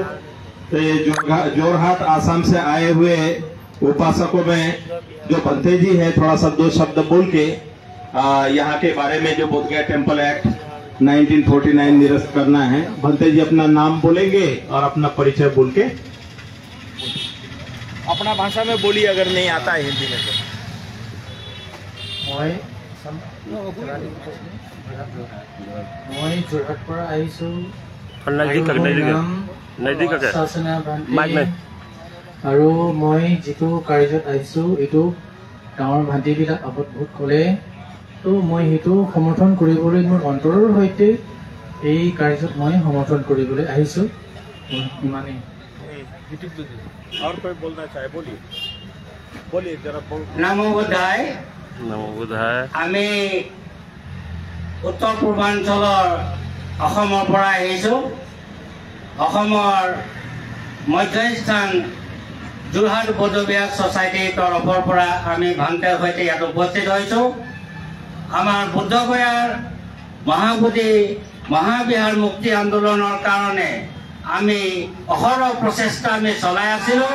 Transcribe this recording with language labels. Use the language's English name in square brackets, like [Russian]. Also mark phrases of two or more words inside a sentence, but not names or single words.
[Hindi] तो ये जोरहाट आसाम से आए हुए उपासकों में जो भंते जी है थोड़ा सा दो शब्द बोल के यहाँ के बारे में जो बोधगया टेम्पल एक्ट 1949 निरस्त करना है। भंते जी अपना नाम बोलेंगे और अपना परिचय बोल के अपना भाषा में बोलिए अगर नहीं आता है हिंदी में [Assamese] আৰু মই যিটো কাৰ্যত আহিছো এইটো গাঁৱৰ ভান্তিবিলাক আগত বহুত ক'লে, তো মই সেইটো সমৰ্থন কৰিবলৈ মোৰ অন্তৰৰ সৈতে এই কাৰ্যত মই সমৰ্থন কৰিবলৈ আহিছো। ইমানেই। [Hindi] और कोई बोलना चाहे बोलिए, बोलिए जरा। नमो बुद्धाय। नमो बुद्धाय। [Assamese] আমি উত্তৰ পূৰ্বাঞ্চলৰ অসমৰ পৰা আহিছো। অসমৰ মধ্যস্থান যোৰহাট বৌদ্ধবিহার সোসাইটিৰ তৰফৰ পৰা আমি ভান্তেৰ সৈতে ইয়াত উপস্থিত হৈছো। আমাৰ বুদ্ধগয়াৰ মহাবোধি মহাবিহার মুক্তি আন্দোলনৰ কাৰণে আমি অহৰহ প্ৰচেষ্টা আমি চলাই আছিলো।